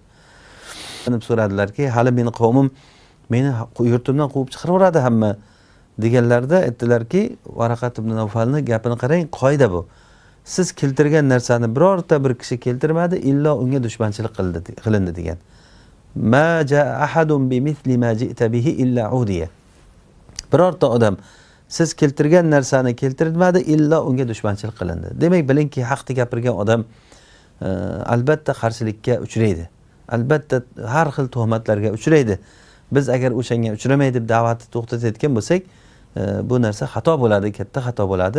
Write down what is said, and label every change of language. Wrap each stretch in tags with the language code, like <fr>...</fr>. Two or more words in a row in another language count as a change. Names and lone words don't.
<uz>So'radilarki, hali meni qavmim meni yurtimdan quvib chiqaraveradi hamma deganlarda aytdilarki, Varaqat ibn Nawfalni gapini qarang, qoida bu. Siz keltirgan narsani birorta bir kishi keltirmadi, illo unga dushmanchilik qilindi degan.</uz> <ar>ما جاء أحد بمثل ما جئت به إلا أوذي.</ar> <uz>Birorta odam siz keltirgan narsani keltirmadi, illo unga dushmanchilik qilindi. Demak, bilingki, haqni gapirgan odam albatta qarshilikka uchraydi. Albatta har xil tuhmatlarga uchraydi. Biz agar o'shanga uchramay deb da'vatni to'xtatayotgan bo'lsak, bu narsa xato bo'ladi, katta xato bo'ladi.</uz>